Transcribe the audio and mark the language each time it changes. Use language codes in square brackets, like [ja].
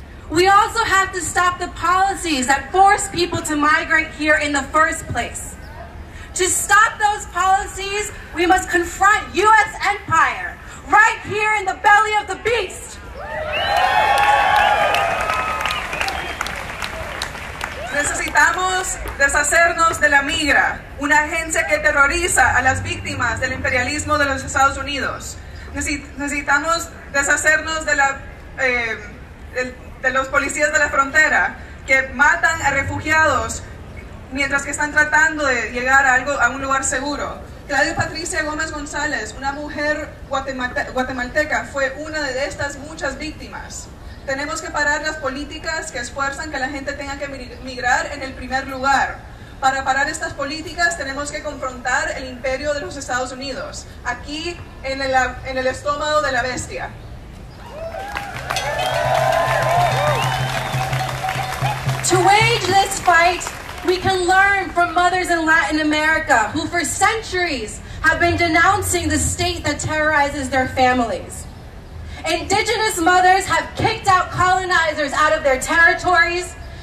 [en] We also have to stop the policies that force people to migrate here in the first place. To stop those policies, we must confront U.S. empire, right here in the belly of the beast. [es] Necesitamos deshacernos de la migra, una agencia que terroriza a las víctimas del imperialismo de los Estados Unidos. Necesitamos deshacernos de los policías de la frontera que matan a refugiados mientras que están tratando de llegar a un lugar seguro. Claudia Patricia Gómez González, una mujer guatemalteca, fue una de estas muchas víctimas. Tenemos que parar las políticas que esfuerzan que la gente tenga que migrar en el primer lugar. Para parar estas políticas tenemos que confrontar el imperio de los Estados Unidos, aquí en el estómago de la bestia. [en] To wage this fight, we can learn from mothers in Latin America who for centuries have been denouncing the state that terrorizes their families. Indigenous mothers have kicked out colonizers out of their territories.